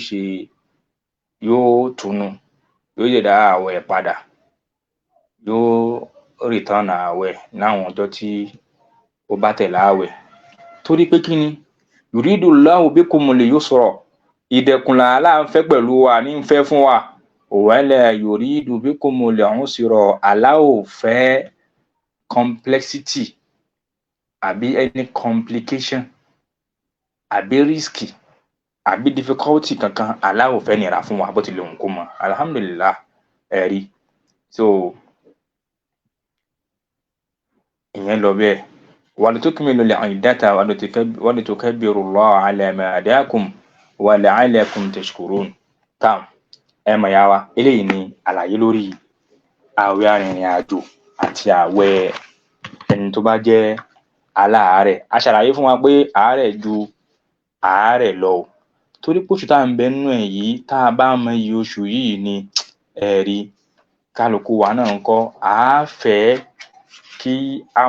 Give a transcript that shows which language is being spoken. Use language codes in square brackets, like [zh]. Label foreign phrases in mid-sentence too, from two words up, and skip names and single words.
[yo] yóò túnú yóò yẹ dá àwẹ̀ padà yóò return àwẹ̀ láwọn ọjọ́ tí ó bá tẹ̀lé àwẹ̀ torí pé kí ni [ar] يريد الله بكم اليسر [yo] ìdẹ̀kùn làálàá ń fẹ́ pẹ̀lú wa ní ń fẹ́ fún wa [ar] ولا يريد بكم العسر [yo] Allah ò fẹ́ complexity àbí [en] any complication [yo] àbí risky àbí difficulty kankan Allah ò fẹ́ nira fún wa bó tilẹ̀ òun kó mọ alhamdulillah ẹ̀rí so ìyẹn lọ bẹ́ẹ̀ [ar] ولتكملوا العدة ولتكبروا الله على ما هداكم ولعلكم تشكرون [yo] tam ẹ mọ̀ yá wa eléyìí ni àlàyé lórí àwẹ̀ arìnrìn àjò àti àwẹ̀ ẹni tó bá jẹ́ aláàárẹ̀ a ṣàlàyé fún wa pé àárẹ̀ ju àárẹ̀ lọ torí pé oṣù tá à ń bẹ nínú ẹ̀ yìí tá a bá mọ iye oṣù yìí ni ẹ̀rí kálukú wa náà ń kọ́ a fẹ́ kí á